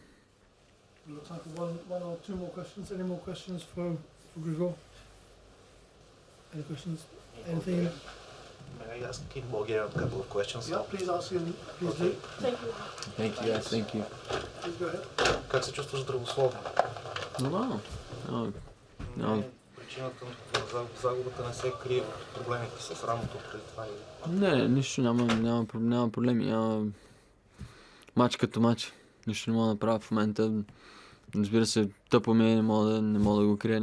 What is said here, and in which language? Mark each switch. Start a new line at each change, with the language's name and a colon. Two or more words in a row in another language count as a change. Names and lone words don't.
English: We've got time for one or two more questions. Any more questions for Grigor? Any questions? Anything? May I ask in Bulgarian a couple of questions? Yeah, please ask him. Please do. Thank you. Thank you, guys. Thank you. Please go ahead.
Bulgarian: Как се чувстваш здравословно? Нормално. No. Причината за загубата не се крие в проблемите с рамото преди това? Не, нищо няма проблеми. Мач като мач. Нищо не мога да направя в момента. Разбира се, тъпо ми е, не мога да го крия.